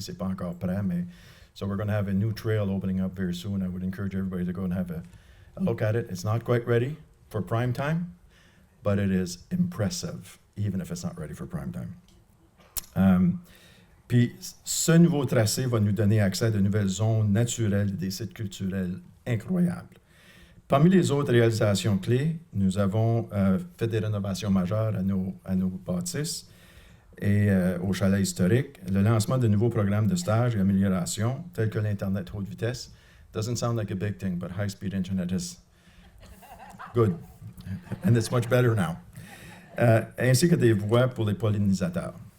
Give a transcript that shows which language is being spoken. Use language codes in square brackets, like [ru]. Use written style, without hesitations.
[fr] C'est pas encore prêt, mais [en] so we're going to have a new trail opening up very soon. I would encourage everybody to go and have a look at it. It's not quite ready for prime time, but it is impressive, even if it's not ready for prime time. [fr] Puis ce nouveau tracé va nous donner accès à de nouvelles zones naturelles et des sites culturels incroyables. Parmi les autres réalisations clés, nous avons fait des rénovations majeures à nos bâtisses et au chalet historique, le lancement de nouveaux programmes de stage et amélioration, tels que l'Internet haute vitesse. [en] Doesn't sound like a big thing, but high-speed Internet is good, and it's much better now. [fr] Ainsi que des voies pour les pollinisateurs.